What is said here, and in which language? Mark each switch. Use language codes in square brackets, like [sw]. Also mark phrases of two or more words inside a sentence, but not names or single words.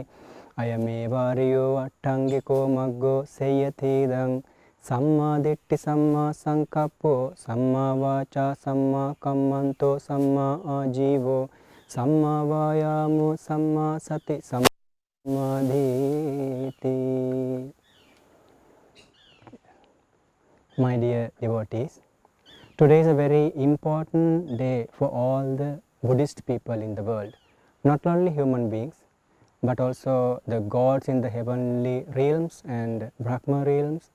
[pi] Ayamevariyo attangiko maggo seyyatidang samma ditti samma sankappo samma vaca samma kammanto samma ajivo samma vayamo samma sati sammadhiti. [en] My dear devotees, today is a very important day for all the Buddhist people in the world, not only human beings, but also the gods in the heavenly realms and Brahma realms.